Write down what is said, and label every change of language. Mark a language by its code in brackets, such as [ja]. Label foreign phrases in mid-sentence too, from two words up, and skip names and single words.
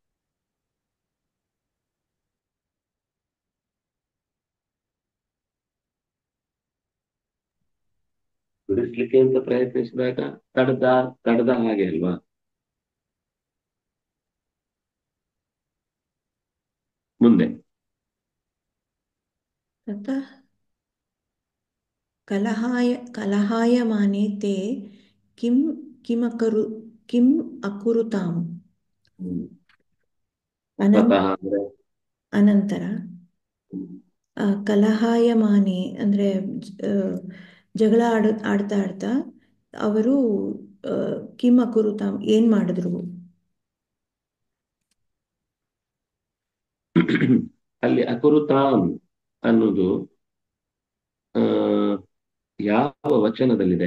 [kn] ಬಿಡಿಸ್ಲಿಕ್ಕೆ ಅಂತ ಪ್ರಯತ್ನಿಸಿದಾಗ ತಡೆದ ಹಾಗೆ ಅಲ್ವಾ? ಮುಂದೆ [sa] ततः कलहायमाने ते किं किम् अकुरुताम् [kn] ತತಃ ಅಂದ್ರೆ ಅನಂತರ ಕಲಹಾಯಮಾನೆ ಅಂದ್ರೆ ಜಗಳ ಆಡ್ತಾ ಆಡ್ತಾ ಅವರು [sa] ಕಿಮ್ ಅಕುರುತಾಮ್ [kn] ಏನ್ ಮಾಡಿದ್ರು? ಅಲ್ಲಿ ಅಕುರುತಾಮ್ ಅನ್ನೋದು ಯಾವ ವಚನದಲ್ಲಿದೆ?